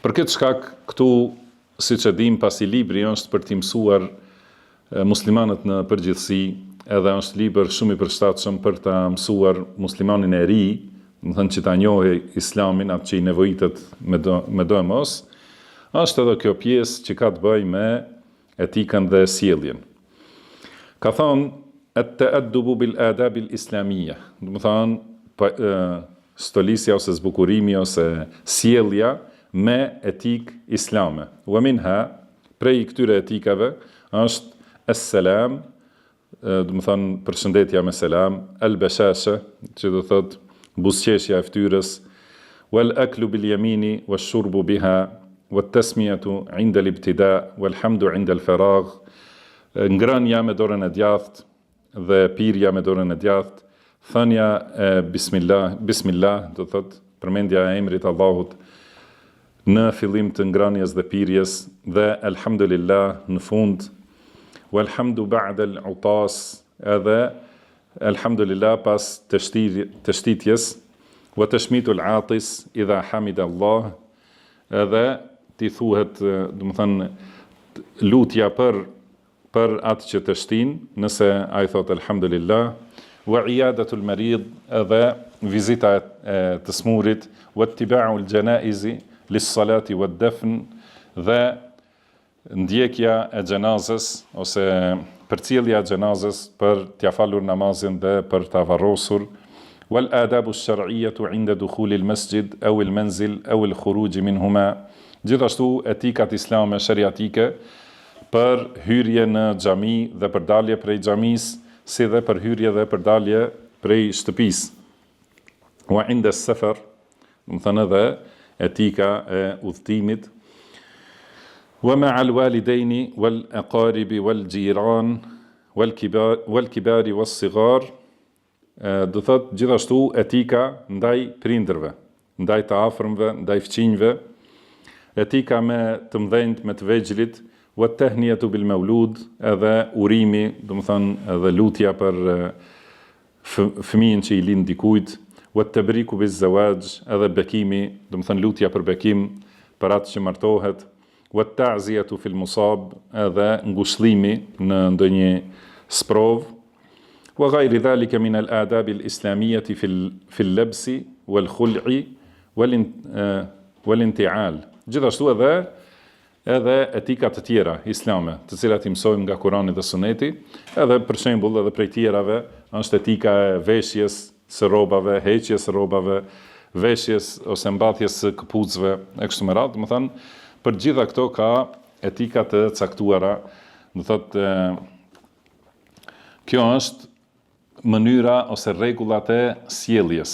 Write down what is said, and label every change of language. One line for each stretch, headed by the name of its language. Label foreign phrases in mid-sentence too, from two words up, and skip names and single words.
Albanian: Për këtë shkak, këtu, siç e dim, pasi libri është për t'i mësuar muslimanët në përgjithësi, edhe është libër shumë i përshtatshëm për ta mësuar muslimanin e ri, do të thënë që ta njohë Islamin, atë që i nevojitet me do e mos, është edhe kjo pjesë që ka të bëjë me etikën dhe sjelljen. Ka thonë
Arabic: التأدب بالآداب الإسلامية,
Albanian: do të thonë stolisja ose zbukurimi ose sjellja me etik islame.
Arabic: ومنها,
Albanian: prej këtyre etikave është as-salam, do të thonë përshëndetja me selam, al-bashasha, që do thotë buzëqeshja e fytyrës,
Arabic: والأكل باليمين والشرب بها، والتسمية عند الابتداء، والحمد عند الفراغ,
Albanian: ngrënia me dorën e djathtë dhe pirja me dorën e djathtë, thënia bismillah, do thotë përmendja e emrit Allahut në fillim të ngrënies dhe pirjes, dhe alhamdulillah në fund.
Arabic: والحمد بعد العطاس,
Albanian: edhe alhamdulillah pas të shtitjes,
Arabic: وتشميت العاطس إذا حمد الله,
Albanian: edhe ti thuhet, do të thënë, lutja për atë që të shtin, nëse ai thot alhamdulillah,
Arabic: وعيادة المريض,
Albanian: edhe vizita e të smurit,
Arabic: واتباع الجنائز للصلاة والدفن,
Albanian: dhe ndjekja e xhenazës ose përcjellja e xhenazës për t'ia falur namazin dhe për t'a varrosur,
Arabic: والآداب الشرعية عند دخول المسجد أو المنزل أو الخروج منهما,
Albanian: gjithashtu etikat islame shariatike për hyrje në xhami dhe për dalje prej xhamisë, si dhe për hyrje dhe për dalje prej shtëpisë.
Arabic: وعند السفر,
Albanian: do të thënë edhe etika e udhëtimit.
Arabic: ومع الوالدين والأقارب والجيران والكبار والصغار,
Albanian: do thot gjithashtu etika ndaj prindërve, ndaj të afërmve, ndaj fëmijëve, etika me të mëdhenjt, me të vegjëlit,
Arabic: والتهنئة بالمولود,
Albanian: edhe urimi, do të thon edhe lutja për fëmijën që i lind dikujt,
Arabic: والتبريك بالزواج,
Albanian: edhe bekimi, do të thon lutja për bekim për atë që martohet,
Arabic: والتعزية في المصاب,
Albanian: edhe ngushëllimi në ndonjë sprov,
Arabic: وغير ذلك من الآداب الإسلامية في اللبس والخلع والانتعال.
Albanian: Gjithashtu edhe etika të tjera islame, të cilat i mësojmë nga Kurani dhe Suneti, edhe për shembull edhe prej tjerave është etika e veshjes së rrobave, heqjes së rrobave, veshjes ose mbathjes së këpucëve e kështu me radhë, do të thënë për gjitha këto ka etika të caktuara, do thotë kjo është mënyra ose rregullat e sjelljes.